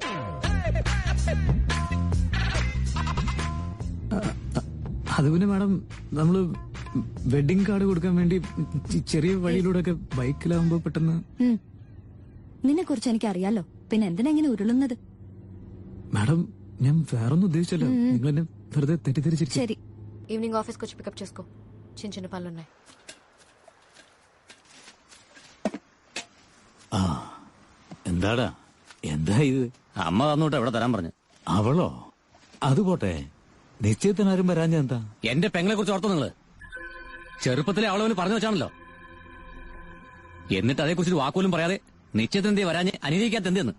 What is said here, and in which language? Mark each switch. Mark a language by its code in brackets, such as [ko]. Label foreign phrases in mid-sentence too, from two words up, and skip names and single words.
[ml] അത് പിന്നെ മാഡം, നമ്മള് [en] wedding card [ml] കൊടുക്കാൻ വേണ്ടി ചെറിയ വഴിയിലൂടെ ഒക്കെ ബൈക്കിലാവുമ്പോ പെട്ടെന്ന്. നിന്നെ കുറിച്ച് എനിക്ക് അറിയാലോ, പിന്നെ എന്തിനാ ഇങ്ങനെ ഉരുളുന്നത്? മാഡം ഞാൻ വേറൊന്നും ഉദ്ദേശിച്ചല്ലോ, നിങ്ങൾ എന്നെ വെറുതെ തെറ്റിദ്ധരിച്ചിരിക്കും. ശരി, [te] ఈవినింగ్ ఆఫీస్కి వచ్చి పికప్ చేసుకో. చిన్న చిన్న పనులు ఉన్నాయి. [ml] എന്താടാ, എന്താ ഇത്? അമ്മ തന്നോട്ട് എവിടെ തരാൻ പറഞ്ഞു. അവളോ? അത് പോട്ടെ, നിശ്ചയത്തിനാരും വരാഞ്ഞ എന്താ? എന്റെ പെങ്ങളെ കുറിച്ച് ഓർത്തോ നിങ്ങള്? ചെറുപ്പത്തിലെ അവളവന് പറഞ്ഞു വെച്ചാണല്ലോ. എന്നിട്ട് അതേക്കുറിച്ച് വാക്കുപോലും പറയാതെ നിശ്ചയത്തിന് എന്തേ വരാഞ്ഞ് അനുകരിക്കാത്ത എന്തെന്ന്?